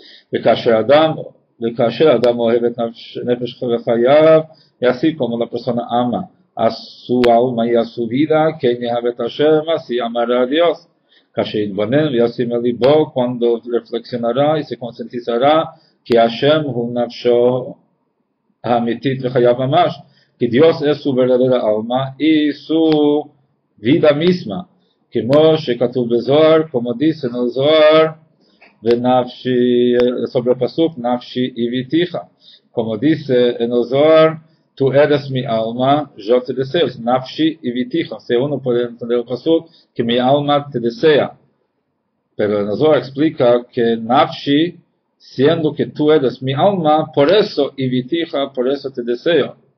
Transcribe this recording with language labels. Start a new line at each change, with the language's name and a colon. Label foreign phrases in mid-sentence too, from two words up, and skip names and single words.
Spanish: Y así como la persona ama a su alma y a su vida, que así amará a Dios. Cuando reflexionará y se concientizará que
Hebrew: השם הוא נפשו האמיתית וחייו ממש,
Spanish: que Dios es su verdadera alma y su vida misma, que
Hebrew: משה כתוב בזוהר,
Spanish: como dice en el Zohar, sobre el pasuk
Hebrew: נפשי איויתיך,
Spanish: como dice en el Zohar, tú eres mi alma, yo te deseo.
Hebrew: נפשי איויתיך.
Spanish: O sea, uno puede entender el pasuk que mi alma te desea. Pero el Zohar explica que nafshi, siendo que tú eres mi alma, por eso ivitija, por eso te deseo.